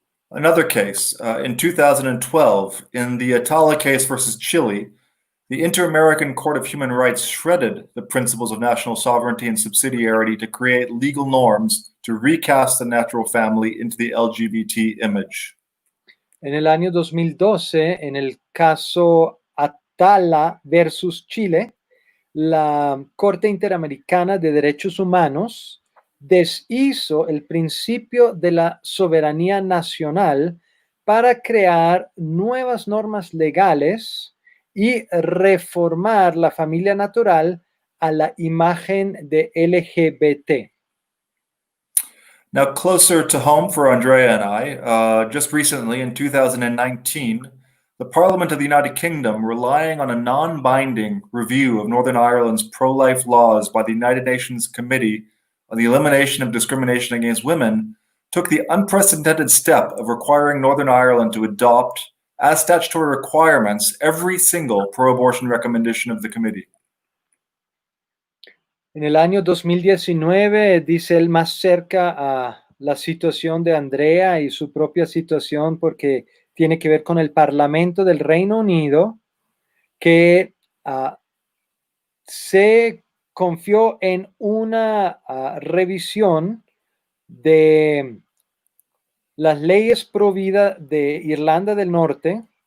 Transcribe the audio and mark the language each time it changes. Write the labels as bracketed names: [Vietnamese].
[English] Another case, in 2012, in the Atala case versus Chile, the Inter-American Court of Human Rights shredded the principles of national sovereignty and subsidiarity to create legal norms to recast the natural family into the LGBT image. [Spanish] En el año 2012, en el caso Atala versus Chile, la Corte Interamericana de Derechos Humanos deshizo el principio de la soberanía nacional para crear nuevas normas legales y reformar la familia natural a la imagen de LGBT. [English] Now, closer to home for Andrea and I, just recently in 2019, the Parliament of the United Kingdom, relying on a non-binding review of Northern Ireland's pro-life laws by the United Nations Committee on the Elimination of Discrimination Against Women, took the unprecedented step of requiring Northern Ireland to adopt, as statutory requirements, every single pro-abortion recommendation of the committee. [Spanish] En el año 2019, dice él, más cerca a la situación de Andrea y su propia situación, porque tiene que ver con el Parlamento del Reino Unido, que se confió en una revisión de las leyes pro vida de Irlanda del Norte.